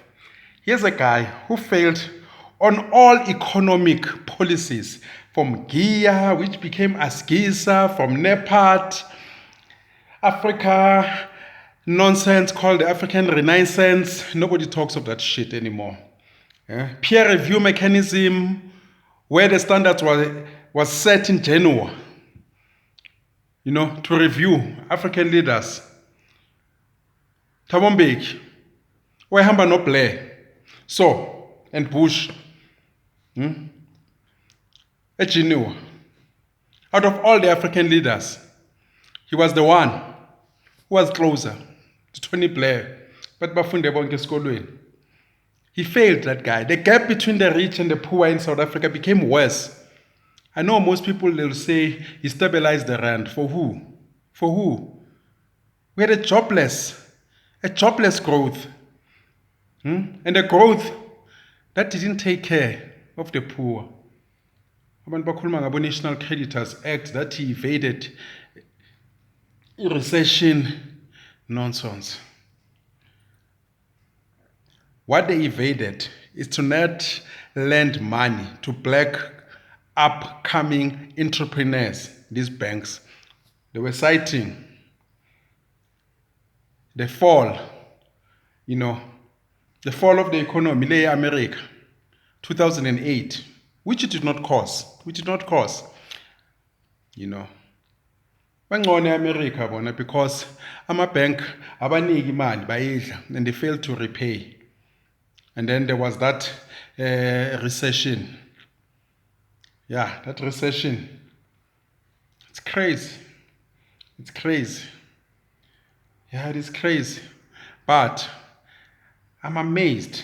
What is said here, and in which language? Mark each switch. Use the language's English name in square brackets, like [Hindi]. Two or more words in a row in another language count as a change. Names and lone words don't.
[English] Here's a guy who failed on all economic policies, from GIA, which became ASGISA, from NEPAT, Africa nonsense called the African Renaissance. Nobody talks of that shit anymore. Yeah? Peer review mechanism, where the standards was set in Genoa, to review African leaders. Thabo Mbeki, [Zulu] wahamba no [English] Blair, so, and Bush, at Genoa. Out of all the African leaders, he was the one who was closer to Tony Blair. [Zulu] But bafunde bonke esikolweni. [English] He failed, that guy. The gap between the rich and the poor in South Africa became worse. I know most people will say he stabilized the rand. For who? For who? We had a jobless growth. And a growth that didn't take care of the poor. [Zulu] Abantu bakhuluma ngabo National Creditors Act [English] that he evaded recession nonsense. What they evaded is to not lend money to black upcoming entrepreneurs, these banks. They were citing the fall of the economy in America, 2008, which it did not cause. [Zulu] Bangone America bona because ama-bank abaniki imali bayidla [English] and they failed to repay. And then there was that recession. Yeah, that recession. It's crazy. Yeah, it is crazy. But I'm amazed.